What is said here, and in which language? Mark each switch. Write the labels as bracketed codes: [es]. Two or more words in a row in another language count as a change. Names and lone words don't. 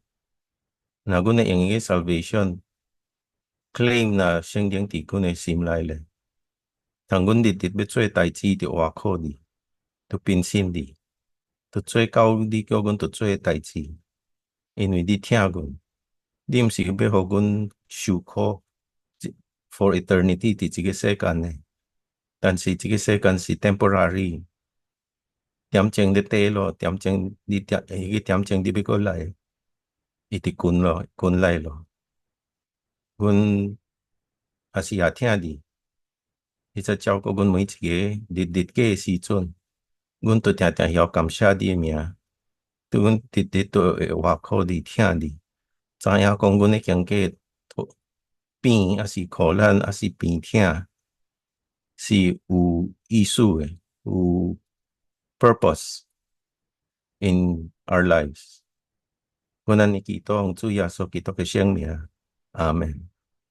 [nan] 若阮會用伊個 [en] salvation claim [nan] 那聖靈佇阮的心內咧，通阮日日要做代志，就倚靠你，就憑信你。就做到你叫阮着做诶代志，因为你听阮，你毋是要互阮受苦 [en] for eternity [nan] 伫即个世间呢，但是即个世间是 temporary，点钟你跌咯，点钟你点钟你要过来，伊直滚来咯，阮也是也听你，你则照顾阮每一个日过诶时阵，阮都定定晓感谢你诶名。对阮日日都会活靠你听你，知影讲阮的经过病还是苦难还是病痛，是有意思的，有 [en] purpose in our lives。 [nan] 阮安尼祈禱，主耶穌基督嘅聖名，阿門。